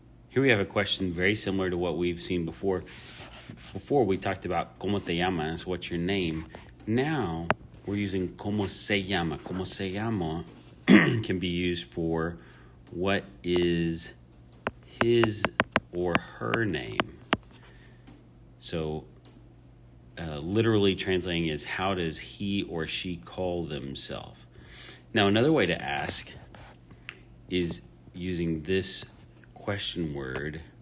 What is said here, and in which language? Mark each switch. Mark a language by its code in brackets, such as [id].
[en] Here we have a question very similar to what we've seen before. Before we talked about [es] ¿Cómo te llamas? [en] What's your name? Now we're using [es] ¿Cómo se llama? ¿Cómo se llama? [en] Can be used for what is his or her name. So literally translating is how does he or she call themselves? Now another way to ask is using this question word.